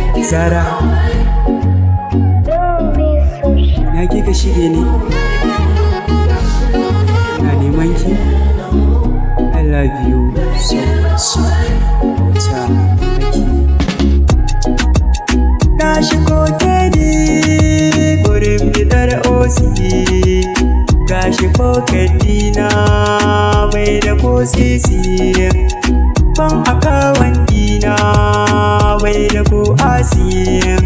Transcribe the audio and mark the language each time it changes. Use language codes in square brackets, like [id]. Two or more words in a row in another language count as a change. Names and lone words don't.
[ha] Zara, na kika shige ne? Na neman ki. [en] I love you so, so much. [ha] Na shigo K D gurin bidar O C, ga shi pocket dina bai da ko sisi, ban account dina bai da ko asi.